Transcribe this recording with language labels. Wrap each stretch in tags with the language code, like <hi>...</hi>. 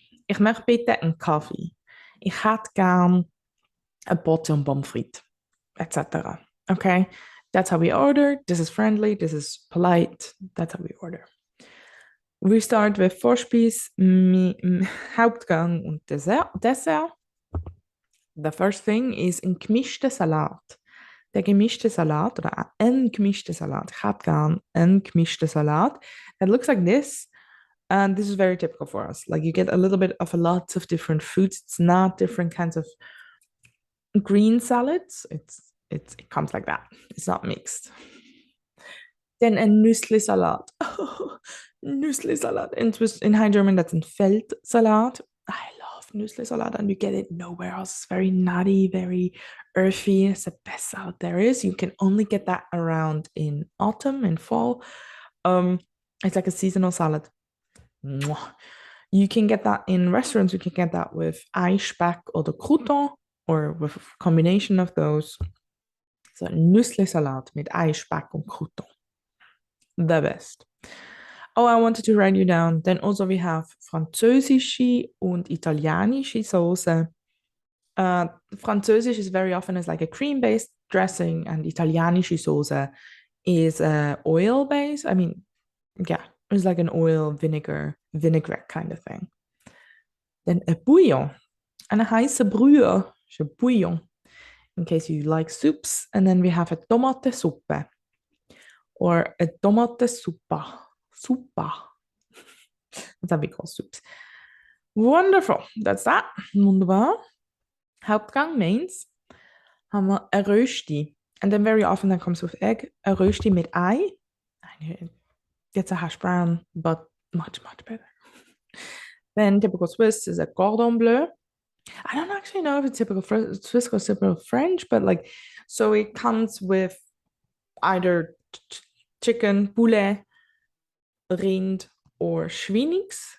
<de>Ich möchte bitte einen Kaffee. Ich hätte gern a Portion pommes frites, etc.</de> <en>Okay, that's how we order. This is friendly, this is polite, that's how we order. We start with Vorspeise, Hauptgang und Dessert. The first thing is</en> <de>ein gemischter Salat. Der gemischte Salat oder ein gemischter Salat. Ich habe gern ein gemischter Salat.</de> <en>That looks like this. And this is very typical for us. Like you get a little bit of lots of different foods. It's not different kinds of green salads. It comes like that. It's not mixed. Then a Nüssli-Salat. Oh, Nüssli-Salat. In High German, that's</en> <de>ein Feldsalat.</de> <en>I love Nüssli-Salat, and you get it nowhere else. It's very nutty, very earthy. It's the best salad there is. You can only get that around in autumn and fall. It's like a seasonal salad. Mwah. You can get that in restaurants. You can get that with Eispeck or the Crouton, or with a combination of those.</en> <de>So Nüssli-Salat mit Eispeck und Crouton.</de> <en>The best. Oh, I wanted to write you down. Then also we have</en> <de>französische und italienische Soße.</de> <en>Französisch is very often as like a cream-based dressing, and italienische Soße is oil-based. I mean, yeah, it's like an oil vinaigrette kind of thing. Then a bouillon, and a</en> <de>heiße Brühe,</de> <en>a bouillon, in case you like soups. And then we have a Tomatensuppe, or a Tomatensuppa. That's how we call soups. Wonderful. That's that. Wunderbar.</en> <de>Hauptgang, mains, haben wir ein Rösti.</de> <en>And then very often that comes with egg.</en> <de>A Rösti mit Ei.</de> <en>It's a hash brown, but much, much better. Then typical Swiss is a cordon bleu. I don't actually know if it's typical Swiss or typical French, but like, so it comes with either chicken, poulet, rind, or Schweinix.</en>